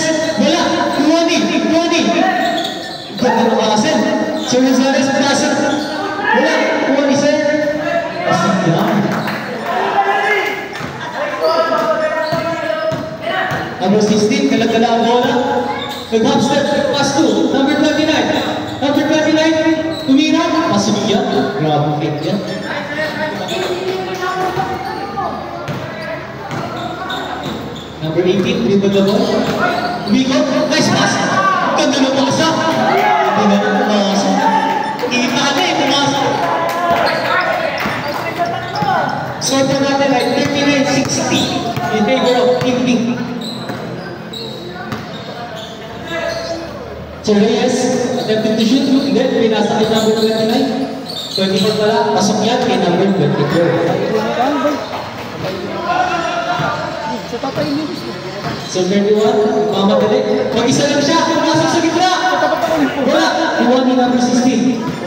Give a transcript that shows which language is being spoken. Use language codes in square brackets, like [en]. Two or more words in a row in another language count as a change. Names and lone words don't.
[tl] Wala, 20. Ganda ng kasin. Sir Rosales, pasok. Wala, 20, sir. Pasok yan. Number 16, kalagala ang bola. Nag-hop step, [en] pass to number 29. [tl] Number 29, tumira, pasok yan. Grabe fake yan. [en] Number 18, dribble the ball. [tl] Umikot, [en] nice pass. [tl] Ganda ng pumasok. Ganda ng pumasok. Kita na eh, pumasok. Score po natin ay 39-60 [en] in favor of Team Pink. Sir Reyes, attempted to shoot, [tl] hindi, pinasa kay number 29. 24 pala, pasok yan kay number 24. Sa tatay niyo gusto. Sir 31, mamadali. Mag-isa lang siya, pumasok sa gitna. Wala, iwan ni number 16.